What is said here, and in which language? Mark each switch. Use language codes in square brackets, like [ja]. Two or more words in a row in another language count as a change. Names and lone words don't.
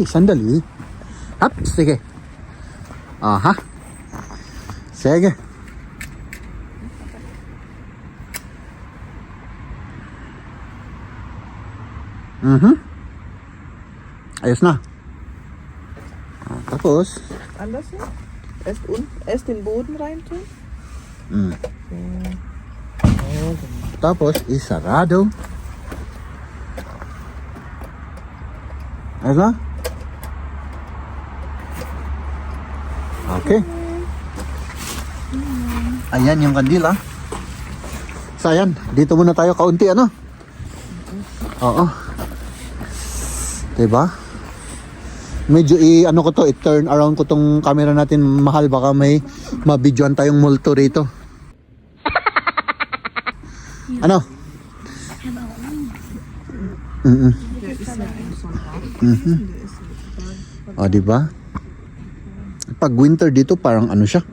[tl] Haps, sige. Aha. Sige. Ayos na. Tapos, [de] Anders ja? Erst den Boden reintun. [tl] tapos isarado. Ayos na? Okay. Ayan yung kandila. So ayan, dito muna tayo kaunti, ano? Oo. Diba? Medyo ano ko to, i-turn around ko tong camera natin, mahal, baka may mabidyoan tayong multo rito. Ano? O, diba? Pag winter dito, parang ano siya?